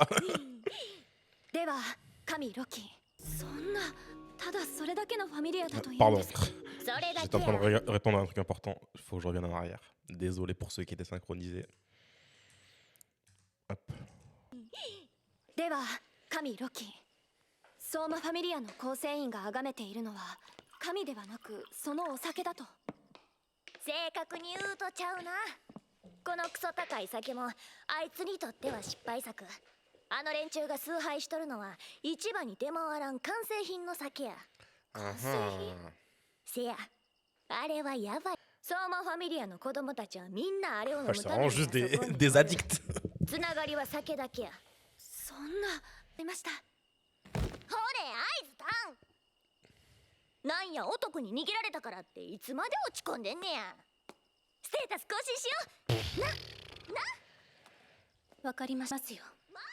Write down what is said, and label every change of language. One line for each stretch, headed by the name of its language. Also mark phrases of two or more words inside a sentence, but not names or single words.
Japanese: では神ロキ。そんなただそれだけのファミリアだと言うん
French: Pardon.
Japanese: ですか。それだ
French: J'étais
Japanese: け
French: en train
Japanese: や。
French: de répondre à un truc important. Il faut que je revienne en arrière. Désolé pour ceux qui étaient synchronisés. Hop.
Japanese: では神ロキ。相馬ファミリアの構成員が崇めているのは神ではなくそのお酒だと。正確に言うとちゃうな。このクソ高い酒もあいつにとっては失敗作。あの連中が崇拝しとるのは市場に出回らん完成品の酒や。せや、あれはやばい。相馬ファミリアの子供たちはみんなあれを飲む
French: C'est
Japanese: ため
French: vraiment
Japanese: に
French: juste
Japanese: あそこに
French: des addicts.
Japanese: つながりは酒だけや。そんな出ました。ほれ、合図タン。なんや男に逃げられたからっていつまで落ち込んでんねや。ステータス更新しよう。わかりますよ。